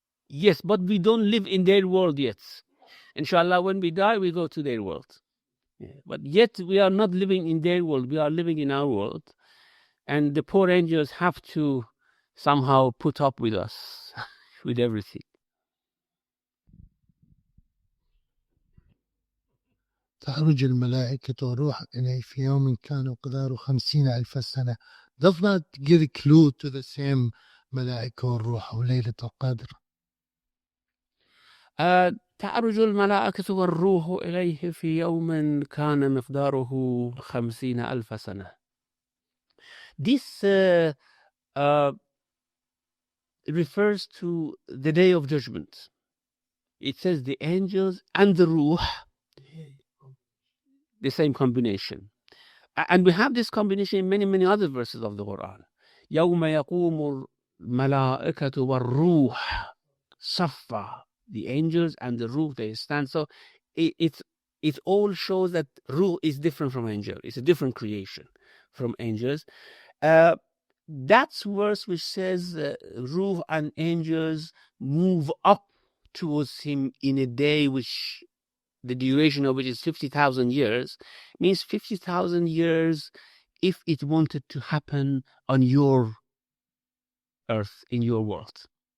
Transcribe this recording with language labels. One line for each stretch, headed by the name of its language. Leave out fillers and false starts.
English: Yes, but we don't live in their world yet. Inshallah, when we die, we go to their world. Yeah. But yet we are not living in their world. We are living in our world. And the poor angels have to somehow put up with us, with everything.
Arabic: تعرج الملائكة والروح إليه في يوم كان مقداره 50,000 سنة.
English: Does not give a clue to the same
Arabic: ملائكة والروح وليلة القدر. تعرج الملائكة والروح إليه في يوم كان مقداره 50,000 سنة.
English: This refers to the day of judgment. It says the angels and the ruh, the same combination. And we have this combination in many, many other verses of the Quran.
Arabic: يوم يقوم الملائكة والروح صفا.
English: The angels and the ruh, they stand. So it all shows that ruh is different from angel. It's a different creation from angels. That's verse which says ruh and angels move up towards him in a day which the duration of which is 50,000 years, means 50,000 years if it wanted to happen on your earth, in your world.